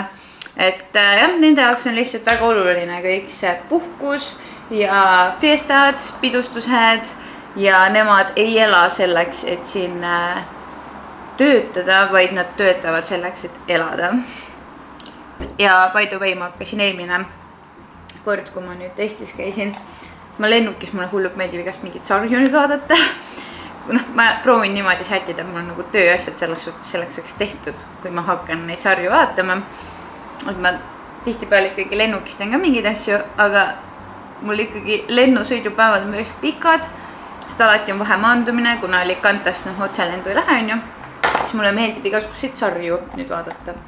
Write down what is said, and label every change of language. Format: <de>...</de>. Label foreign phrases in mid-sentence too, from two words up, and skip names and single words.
<et>Et jah, nende jaoks on lihtsalt väga oluline kõik see puhkus ja fiestad, pidustused ja nemad ei ela selleks, et siin töötada, vaid nad töötavad selleks, et elada. Ja</et> <en>by the way,</en> <et>ma hakkasin eelmine kord, kui ma nüüd Eestis käisin, ma lennukis mulle hullult meeldib igast mingit sarju nüüd vaadata. Ma proovin niimoodi sätida, mul on nagu tööasjad selleks tehtud, kui ma hakkan neid sarju vaatama. Et ma tihtipeale ikkagi lennukis teen ka mingeid asju, aga mul ikkagi lennusõidupäevad on päris pikad, sest alati on vahe maandumine, kuna Alicantest otse lendu ei lähe, siis mulle meeldib igasuguseid sarju nüüd vaadata.</et>